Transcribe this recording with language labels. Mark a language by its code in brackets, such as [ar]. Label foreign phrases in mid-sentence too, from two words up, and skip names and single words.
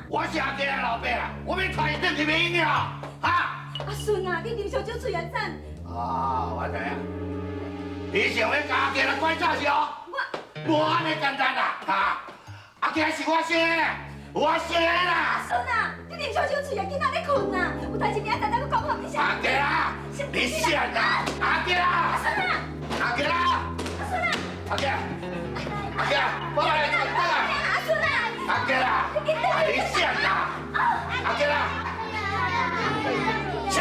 [nan] 我是阿家的老爸啦，我要带伊转去买饮料。啊！阿孙啊，你啉烧酒醉啊？怎？啊，我知影。你想要甲阿家来拐走是哦？无安尼简单啦，哈！阿家是我生的，我生的啦。孙啊，你啉烧酒醉啊？ 囡仔咧困啊，有代志明仔载再讲好，你先。阿家啦，你想啦，阿家啦，阿家啦，阿家，阿家，我来做灯啊！阿孙啊，阿家啦，你想啦，阿家啦，啥？